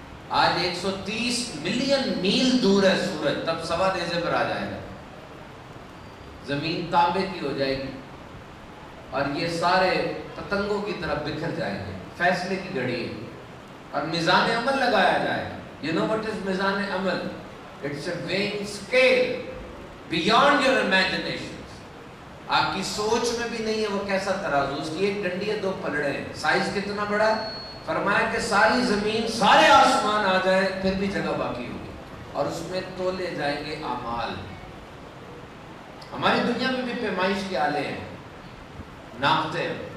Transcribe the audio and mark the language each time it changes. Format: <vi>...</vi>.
<ur>آج 130 ملین میل دور ہے سورج، تب سوا نیزے پر آ جائے گا. زمین تانبے کی ہو جائے گی اور یہ سارے پتنگوں کی طرف بکھر جائیں گے. فیصلے کی گھڑی ہے اور میزان عمل لگایا جائے گا.</ur> <en>You know what is میزان عمل؟ It's a weighing scale beyond your imaginations.</en> <ur>آپ کی سوچ میں بھی نہیں ہے وہ کیسا ترازو. اس کی ایک ڈنڈی ہے، 2 پلڑے ہیں. سائز کتنا بڑا ہے؟ فرمایا کہ ساری زمین، سارے آسمان آ جائے پھر بھی جگہ باقی ہوگی اور اس میں تولے جائیں گے اعمال. ہماری دنیا میں بھی پیمائش کے آلے ہیں، ناپتے ہیں.</ur>